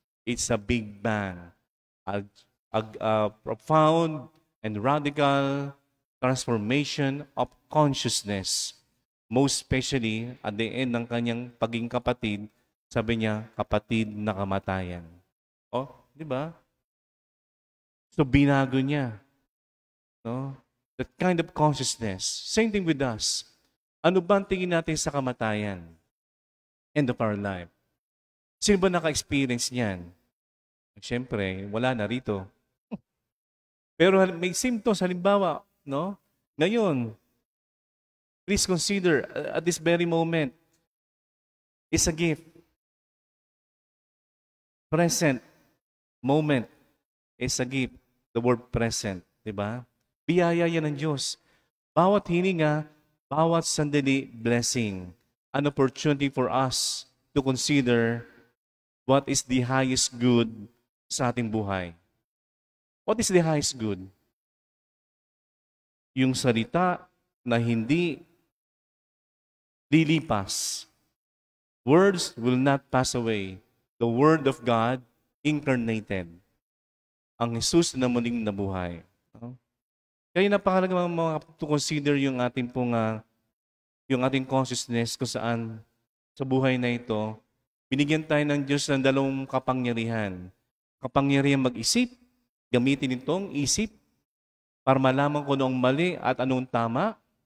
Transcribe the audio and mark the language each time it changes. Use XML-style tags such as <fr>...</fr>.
<en>It's a big bang, a profound and radical transformation of consciousness.</en> <tl>Most especially, at the end ng kanyang pagiging kapatid, sabi niya, kapatid na kamatayan. Oh, di ba? So, binago niya. No?</tl> <en>That kind of consciousness. Same thing with us.</en> <tl>Ano ba ang tingin natin sa kamatayan?</tl> <en>End of our life.</en> <tl>Sino ba naka-experience niyan?</tl> <en>Siyempre, wala na rito. Pero may symptoms, halimbawa, no? Ngayon, please consider, at this very moment, is a gift. Present moment is a gift. The word present,</en> <tl>di ba? Biyaya yan ng Diyos. Bawat hininga, bawat sandali, blessing.</tl> <en>An opportunity for us to consider what is the highest good</en> <tl>sa ating buhay.</tl> <en>What is the highest good?</en> <tl>Yung salita na hindi lilipas.</tl> <en>Words will not pass away. The Word of God incarnated.</en> <tl>Ang Jesus na muling nabuhay. Kaya napakalaga mga to consider yung ating pong yung ating consciousness kung saan sa buhay na ito, binigyan tayo ng Diyos ng dalawang kapangyarihan. Kapangyarihan mag-isip, gamitin itong isip para malaman ko anong mali at anong tama.</tl>